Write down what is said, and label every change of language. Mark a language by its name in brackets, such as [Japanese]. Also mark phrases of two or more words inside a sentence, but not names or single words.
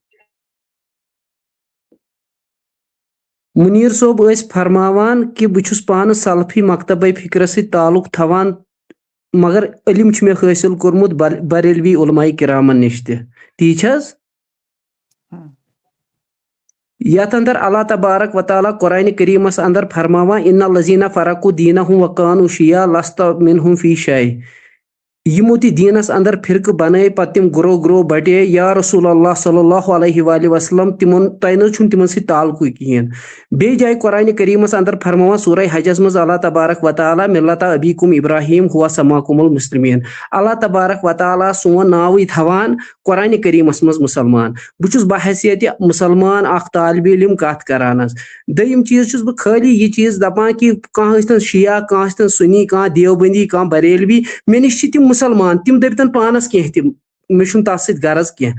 [Kashmiri] منیر صٲب ٲسۍ فرماوان کہ بہٕ چھُس پانہٕ سلفی مکتبے فکرس سۭتۍ تعلق تھاوان مگر علم چھُ مےٚ حٲصِل کوٚرمُت بریلوی علماء کرامن نِش تہِ تی چھِ حظ. یتھ اندر اللہ تبارک و تعالیٰ قرآنِ کریٖمس اندر فرماوان [Arabic] ان الذین فرقوا دینہم وکانوا شیعا لست منہم فی شیء. [Kashmiri] یِمو تہِ دیٖنس اندر فرقہٕ بنٲے پتہٕ تِم گروہ بٹے یا رسول اللہ صلی اللہ علیہ وآلہ وسلم تۄہہِ نہ حظ چھُنہٕ تِمن سۭتۍ تعلقٕے کِہینۍ. بیٚیہِ جایہِ قرآنِ کریٖمس اندر فرماوان سورہ حجس منٛز اللہ تبارک و تعالیٰ [Arabic] ملت ابیکم ابراہیم ہوا سماکم المسلمین. [Kashmiri] اللہ تبارک و تعالیٰ سون ناوٕے تھاوان قرآنِ کریٖمس منٛز مُسلمان. بہٕ چھُس بحیثیتہِ مُسلمان اکھ طالبہِ علم کتھ کران حظ. دوٚیِم چیٖز چھُس بہٕ خٲلی یہِ چیٖز دپان کہ کانٛہہ ٲسۍتن شِیا کانٛہہ ٲسۍتن سُنی کانٛہہ دیوبندی کانٛہہ بریلوی مےٚ نِش چھِ تِم مُسلمان تِم دٔپتن پانس کینٛہہ تہِ مےٚ چھُنہٕ تتھ سۭتۍ غرض کینٛہہ.